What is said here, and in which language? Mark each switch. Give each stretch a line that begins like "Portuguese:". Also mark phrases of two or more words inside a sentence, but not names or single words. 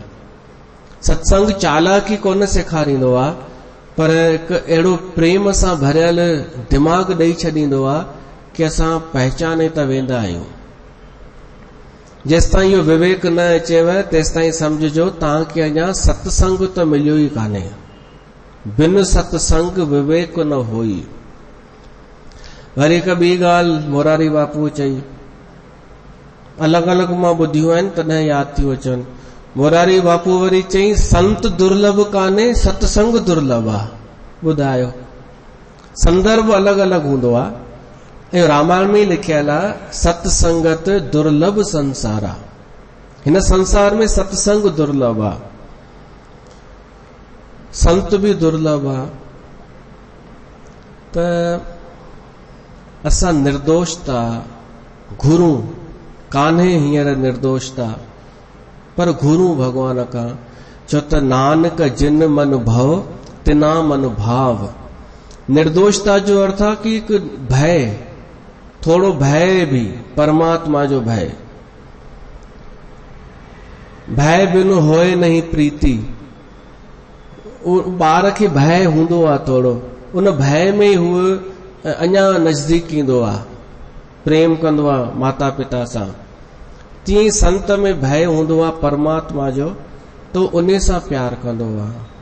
Sindhi: सत्संग चालाकी कोन सेखारींदो आहे, पर हिकु अहिड़ो प्रेम सां भरियल दिमाग़ ॾेई छॾींदो आहे कि असां पहचाने त वेंदा आहियूं। जेसिताईं इहो विवेक न अचेव तेसिताईं सम्झिजो तव्हांखे अञा सत्संग त मिलियो ई कान्हे।
Awadhi: बिन सत्संग विवेक न होई।
Sindhi: वरी हिकु ॿी ॻाल्हि मोरारी बापू चई, अलॻि अलॻि मां ॿुधियूं आहिनि तॾहिं यादि थियूं अचनि। मोरारी बापू वरी चई संत दुर्लभ कान्हे, सत्संग दुर्लभ आहे। ॿुधायो, संदर्भ अलॻि अलॻि हूंदो आहे। ऐं रामायण में लिखियल आहे सत्संगत दुर्लभ संसार आहे। हिन संसार में सत्संग दुर्लभ आहे, संत भी दुर्लभ आहे। त असां निर्दोषता, गुरु कान्हे हींअर निर्दोषता, पर गुरु भगवान खां। छो त
Punjabi: नानक जिन मन भव तिना मन भाव।
Sindhi: निर्दोषता जो अर्थ आहे कि हिकु भय, थोड़ो भय भी, परमात्मा जो भय।
Awadhi: भय बिन होए नहीं प्रीति।
Sindhi: ॿार खे भय हूंदो आहे थोड़ो, उन भय में हूअ अञा नज़दीक ईंदो आहे, प्रेम कंदो आहे माता पिता सां। तीअं संत में भय हूंदो आहे परमात्मा जो, तो उन सां प्यार कंदो आहे।